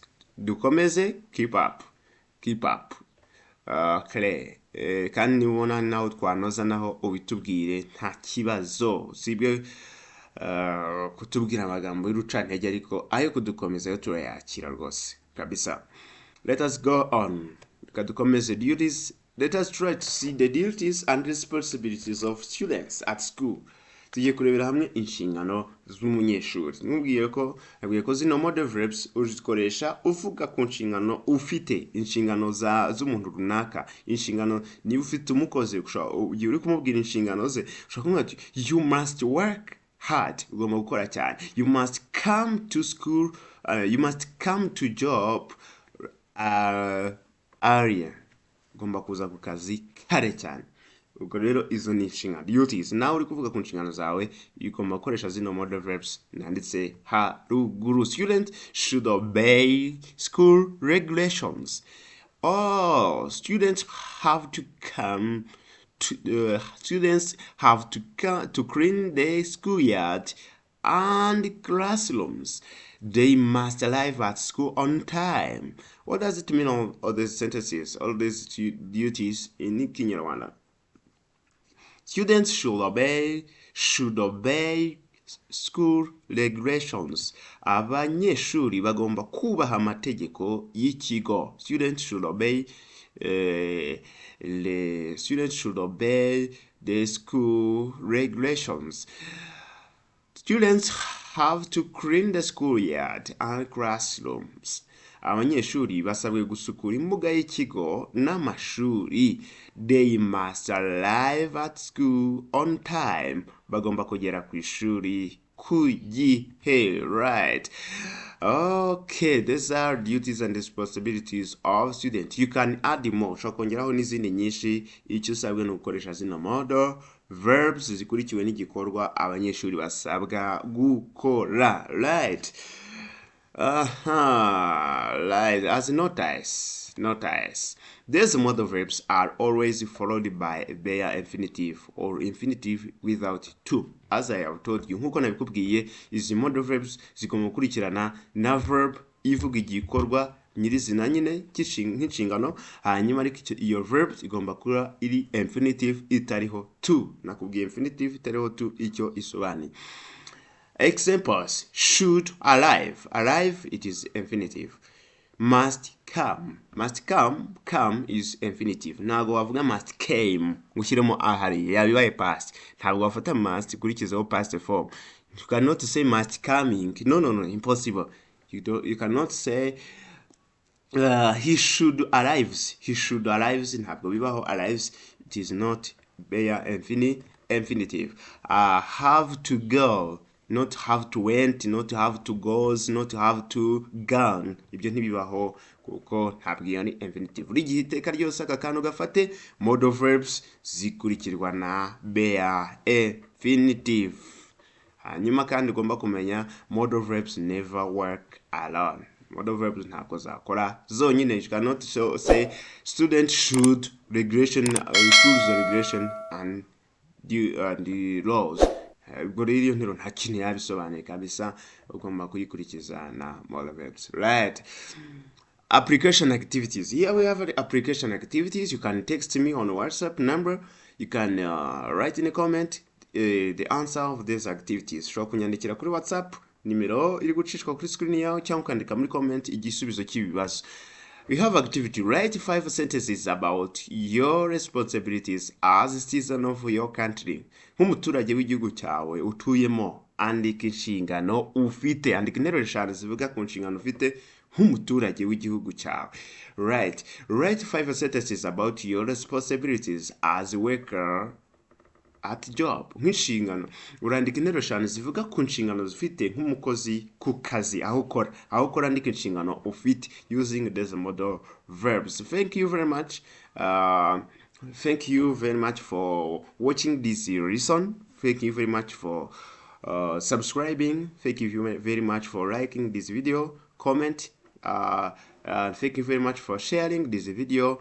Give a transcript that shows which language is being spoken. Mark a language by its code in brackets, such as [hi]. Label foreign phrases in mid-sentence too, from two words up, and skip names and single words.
[en] Dukomeze, keep up. Clear. [rw] Kandi nibona naho twanoza naho ubitubwire nta kibazo. Sibyo kutubwira amagambo y'urucantege, ariko ayo kudukomeza yo turayakira rwose kabisa. [en] Let us go on. Dukomeze duties. Let us try to see the duties and responsibilities of students at school. [rw] Tugiye kurebera hamwe inshingano z'umunyeshuri. Nubwiye ko zino [en] modal verbs [rw] uzikoresha uvuga ku nshingano ufite, inshingano z'umuntu runaka. Inshingano niba ufite umukozi ugiye uri kumubwira inshingano ze, ushaka kumubwira [en] you must work hard. [rw] Ugomba gukora cyane. [en] You must come to school, you must come to job earlier. [rw] Ugomba kuza ku kazi kare cyane. Ubwo rero izo ni inshingano, duties. Nawe uri kuvuga ku nshingano zawe, ugomba gukoresha zino [en] modal verbs [rw] nanditse haruguru. [en] Students should obey school regulations. Students have to come to clean the schoolyard and classrooms. They must arrive at school on time. What does it mean, all these sentences, all these duties in Kinyarwanda? Students should obey school regulations. [rw] Abanyeshuri bagomba kubaha amategeko y'ikigo. [en] Students should obey the school regulations. Students have to clean the schoolyard and classrooms. [rw] Abanyeshuri basabwe gusukura imbuga y'ikigo n'amashuri. [en] They must arrive at school on time. [rw] Bagomba kugera ku ishuri ku gihe. [en] Right. Okay, these are duties and responsibilities of students. You can add more. [rw] Ushobora kongeraho n'izindi nyinshi. Icyo usabwe ni ugukoresha zino [en] modal verbs [rw] zikurikiwe n'igikorwa abanyeshuri basabwa gukora. [en] Right. Right. As notice. These modal verbs are always followed by their infinitive or infinitive without to. as I have told you, [rw] nkuko nabikubwiye, izi [en] modal verbs [rw] zigomba gukurikirana na verb ivuga igikorwa nyirizina nyine nk'inshingano, hanyuma ariko iyo verb igomba kuba iri infinitive itariho to. Nakubwiye infinitive itariho to icyo isobanuye. [en] Examples: should arrive. Arrive, it is infinitive. Must come. Must come. Come is infinitive. [rw] Ntabwo wavuga [en] must came [rw] ushyiremo ahari yabibaye past. Ntabwo wafata must kurikizaho [en] past form. You cannot say must coming. No, impossible. You cannot say he should arrives. He should arrives. [rw] Ntabwo bibaho arrives. [en] It is not bare infinitive. Have to go. Not have to went, not have to goes, not have to gone. [rw] Ibyo ntibibaho kuko ntabwo iyo ni infinitive. Buri gihe iteka ryose aka kantu gafate [en] modal verbs [rw] zikurikirwa na [en] bare infinitive. [rw] Hanyuma kandi ugomba kumenya [en] modal verbs never work alone. Modal verbs [rw] ntabwo zakora zonyine. [en] You cannot say student should regression, schools regression and the laws. [rw] Ubwo rero iyo ntero nta kintu yabisobanuye kabisa, ugomba kuyikurikiza na [en] modal verbs. Right. Application activities. Here we have application activities. You can text me on WhatsApp number. You can write in a comment the answer of these activities. [rw] Ushobora kunyandikira kuri WhatsApp, nimero iri gucishwa kuri screen yawe, cyangwa ukandika muri comment igisubizo cy'ibibazo. [en] We have activity. Write 5 sentences about your responsibilities as a citizen of your country. [rw] Nk'umuturage w'igihugu cyawe utuyemo, andika inshingano ufite. Andika interuro 5 zivuga ku nshingano ufite nk'umuturage w'igihugu cyawe. [en] Right. Write 5 sentences about your responsibilities as a worker at job. [rw] Nk'inshingano urandika interuro 5 zivuga ku nshingano zifite nk'umukozi ku kazi aho ukora andika inshingano ufite [en] using these modal verbs. Thank you very much. Thank you very much for watching this lesson. Thank you very much for subscribing. Thank you very much for liking this video, comment. Thank you very much for sharing this video.